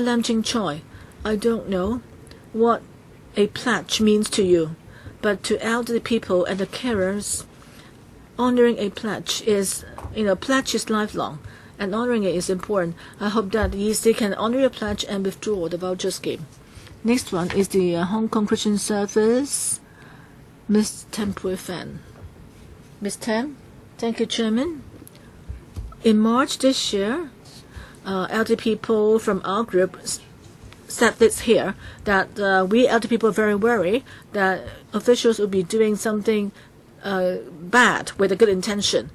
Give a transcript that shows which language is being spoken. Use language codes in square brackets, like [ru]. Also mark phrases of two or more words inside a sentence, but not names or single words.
[en] Lam Ching Choi, I don't know what a pledge means to you, but to elderly people and the carers, honoring a pledge is, pledge is lifelong, and honoring it is important. I hope that the EC can honor your pledge and withdraw the voucher scheme. Next one is the Hong Kong Christian Service, Ms. Tan Pui Fan. Ms. Tan, thank you, Chairman. In March this year, elderly people from our group said this here, that we elderly people are very worried that officials will be doing something bad with a good intention.